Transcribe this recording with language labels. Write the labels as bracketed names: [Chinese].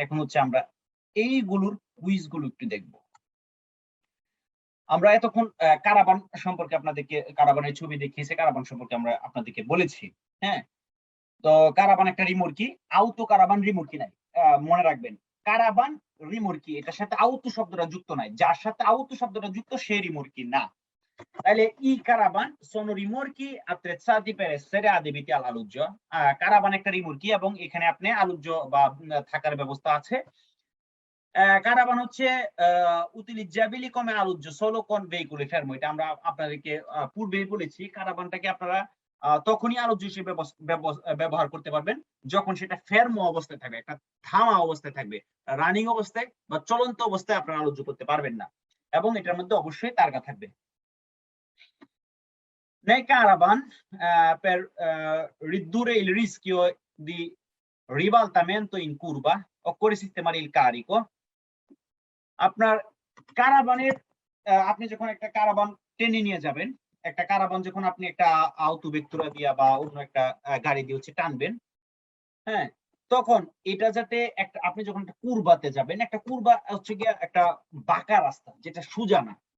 [Bangla] এখন হচ্ছে আমরা এইগুলোর কুইজ গুলো একটু দেখব। আমরা এতক্ষণ কারাবান সম্পর্কে আপনাদেরকে, কারাবানের ছবি দেখিয়েছে, কারাবান সম্পর্কে আমরা আপনাদেরকে বলেছি। হ্যাঁ? তো কারাবান একটা রিমোর্কি, আউতো কারাবান রিমোর্কি নাই। মনে রাখবেন। কারাবান রিমোর্কি, এটার সাথে আউতো শব্দটা যুক্ত নাই। যার সাথে আউতো শব্দটা যুক্ত সে রিমোর্কি না। [Italian] তাহলে ই কারাবান sono rimorchi attrezzati per essere adibiti all'alluggio। [Bangla] কারাবান একটা রিমোর্কি এবং এখানে আপনি আলুজ্জ বা থাকার ব্যবস্থা আছে। কারাবান হচ্ছে [Italian] utilizzabili come alloggio solo con veicoli fermo। [Bangla] এটা আমরা আপনাদেরকে পূর্বেই বলেছি। কারাবানটাকে আপনারা তখনই আলোচ্য হিসেবে ব্যবহার করতে পারবেন যখন সেটা ফেরমো অবস্থায় থাকবে, একটা থামা অবস্থায় থাকবে। রানিং অবস্থায় বা চলন্ত অবস্থায় আপনারা আলোচ্য করতে পারবেন না, এবং এটার মধ্যে অবশ্যই তারকা থাকবে। [Italian] Nei caravan, per ridurre il rischio di ribaltamento in curva occorre sistemare il carico। [Bangla] আপনার কারাবানের আপনি যখন একটা কারাবান টেনে নিয়ে যাবেন, একটা কারাবান যখন আপনি একটা আউটো ভেক্টুরা দিয়া বা অন্য একটা গাড়ি দিয়ে হচ্ছে টানবেন, হ্যাঁ, তখন এটা যাতে একটা আপনি যখন একটা কুরবাতে যাবেন, একটা কুরবা হচ্ছে গিয়ে একটা বাঁকা রাস্তা যেটা সোজা না।